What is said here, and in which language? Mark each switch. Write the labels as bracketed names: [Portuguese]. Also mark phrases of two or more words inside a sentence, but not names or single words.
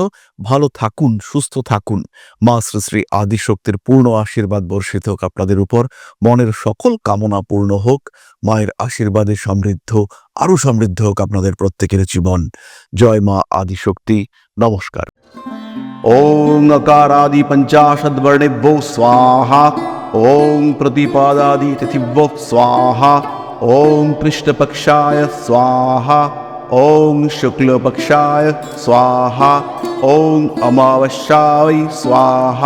[Bangla] ভালো থাকুন, সুস্থ থাকুন। মা শ্রী শ্রী আদিশক্তির পূর্ণ আশীর্বাদ বর্ষিত হোক আপনাদের উপর। মনের সকল কামনা পূর্ণ হোক। মায়ের আশীর্বাদে আরো সমৃদ্ধ হোক আপনাদের প্রত্যেকের জীবন। জয় মা আদিশক্তি। নমস্কার। [Sanskrit] ओं अकारादि पंचाशद्वर्णेभ्यो स्वाहा। ओं प्रतिपादादि तिथिभ्यो स्वाहा। ओं कृष्णपक्षाय स्वाहा। ओं शुक्लपक्षाय स्वाहा। ओं अमावस्याय स्वाहा।